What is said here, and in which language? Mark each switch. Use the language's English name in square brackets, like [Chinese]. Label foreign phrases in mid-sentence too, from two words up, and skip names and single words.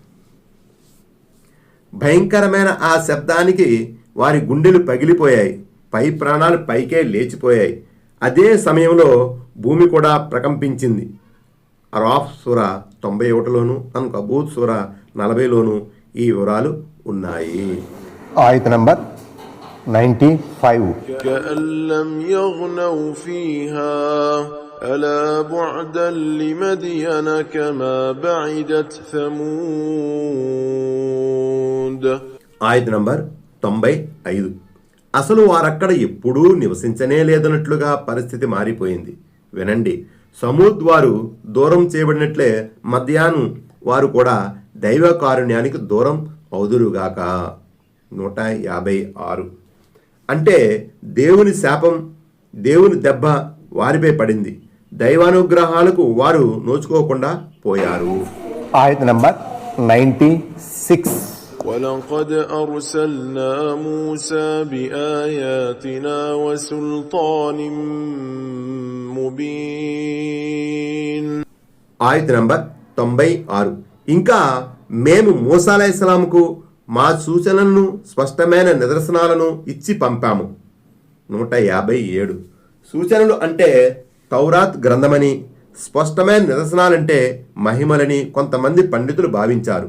[Telugu] భయంకరమైన ఆ శబ్దానికి వారి గుండెలు పగిలిపోయాయి, పై ప్రాణాలు పైకే లేచిపోయాయి. అదే సమయంలో భూమి కూడా ప్రకంపించింది. అరాఫ్ సూర 91లోను అన్కబూత్ సూర 40లోను ఈ వివరాలు ఉన్నాయి. ఆయత్ నంబర్ 95. [Arabic] كأن لم يغنوا فيها ألا بعدا لمدين كما بعدت ثمود. [Telugu] ఆయత్ నంబర్ 95. అసలు వారక్కడ ఎప్పుడూ నివసించనే లేదన్నట్లుగా పరిస్థితి మారిపోయింది. వినండి, సమూద్ వారు దూరం చేయబడినట్లే మధ్యాహ్నం వారు కూడా దైవ కారుణ్యానికి దూరం అవుదురుగాక. 156. అంటే దేవుని శాపం, దేవుని దెబ్బ వారిపై పడింది. దైవానుగ్రహాలకు వారు నోచుకోకుండా పోయారు. ఆయత్ నంబర్ 96. [Arabic] ولقد أرسلنا موسى بآياتنا وسلطان مبين. [Telugu] ఆయత్ నంబర్ 96. ఇంకా మేము మూసా అలైహిస్సలాంకు మా సూచనలను స్పష్టమైన నిదర్శనాలను ఇచ్చి పంపాము. 157. సూచనలు అంటే తౌరాత్ గ్రంథమని, స్పష్టమైన నిదర్శనాలంటే మహిమలని కొంతమంది పండితులు భావించారు.